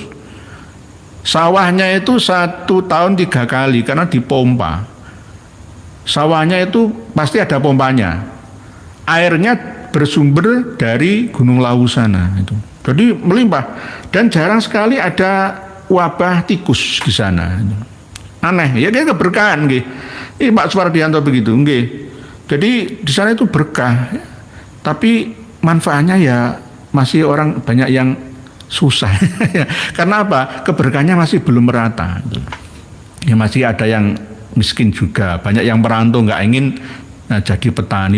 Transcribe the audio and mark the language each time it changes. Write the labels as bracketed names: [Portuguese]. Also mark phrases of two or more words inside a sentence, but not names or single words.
[Indonesian] Sawahnya itu 1 tahun 3 kali karena dipompa. Sawahnya itu pasti ada pompanya. Airnya bersumber dari Gunung Lawu sana itu. Jadi melimpah dan jarang sekali ada wabah tikus di sana. Aneh, ya dia keberkahan nggih. Pak Supardianto begitu nggih. Jadi di sana itu berkah. Tapi manfaatnya ya masih orang banyak yang susah. Karena apa? Keberkahannya masih belum merata. Ya masih ada yang miskin juga, banyak yang merantau nggak ingin jadi petani.